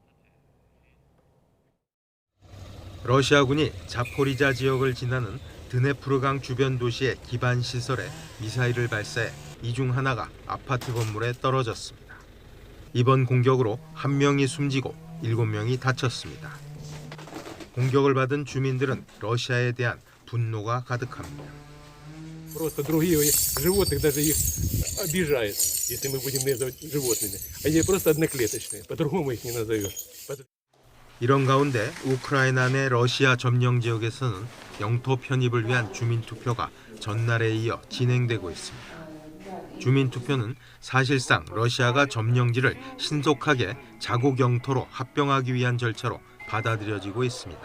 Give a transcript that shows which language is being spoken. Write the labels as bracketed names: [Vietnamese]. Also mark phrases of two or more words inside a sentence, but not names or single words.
[Korean] 러시아군이 자포리자 지역을 지나는 드네프르강 주변 도시의 기반 시설에 미사일을 발사해 이 중 하나가 아파트 건물에 떨어졌습니다. 이번 공격으로 1명이 숨지고 7명이 다쳤습니다. 공격을 받은 주민들은 러시아에 대한 분노가 가득합니다. [Russian] Просто другие животных даже их обижают, если мы будем называть животными. Они просто одноклеточные, по-другому их не назовешь. [Korean] 이런 가운데 우크라이나 내 러시아 점령 지역에서는 영토 편입을 위한 주민 투표가 전날에 이어 진행되고 있습니다. 주민투표는 사실상 러시아가 점령지를 신속하게 자국 영토로 합병하기 위한 절차로 받아들여지고 있습니다.